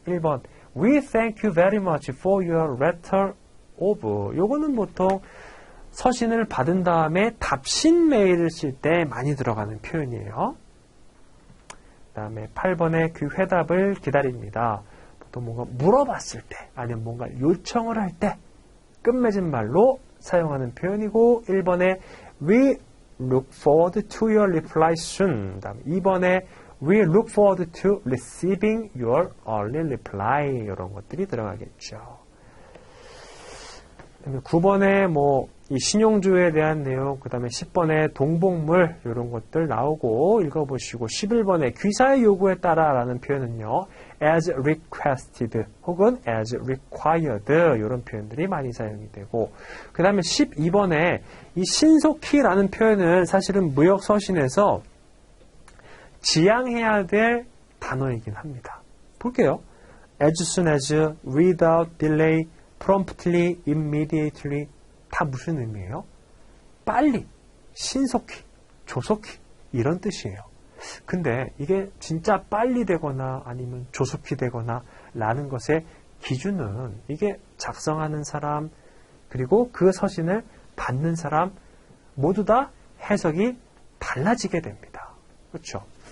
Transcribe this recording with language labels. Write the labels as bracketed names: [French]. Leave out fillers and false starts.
[Korean] 1번 [English] We thank you very much for your letter of [Korean] 요거는 보통 서신을 받은 다음에 답신 메일을 쓸 때 많이 들어가는 표현이에요. 그 다음에 8번에 그 회답을 기다립니다. 보통 뭔가 물어봤을 때 아니면 뭔가 요청을 할 때 끝맺은 말로 사용하는 표현이고 1번에 [English] We look forward to your reply soon. [Korean] 다음 2번에 [English] We look forward to receiving your early reply. [Korean] 이런 것들이 들어가겠죠. 9번에 뭐 이 신용조회에 대한 내용, 그 다음에 10번에 동복물 이런 것들 나오고 읽어보시고 11번에 귀사의 요구에 따라 라는 표현은요. [English] as requested [Korean] 혹은 [English] as required [Korean] 이런 표현들이 많이 사용이 되고 그 다음에 12번에 이 신속히라는 표현은 사실은 무역서신에서 지양해야 될 단어이긴 합니다. 볼게요. [English] as soon as, without delay, promptly, immediately [Korean] 다 무슨 의미예요? 빨리, 신속히, 조속히 이런 뜻이에요. 근데 이게 진짜 빨리 되거나 아니면 조속히 되거나 라는 것의 기준은 이게 작성하는 사람, 그리고 그 서신을 받는 사람 모두 다 해석이 달라지게 됩니다. 그렇죠?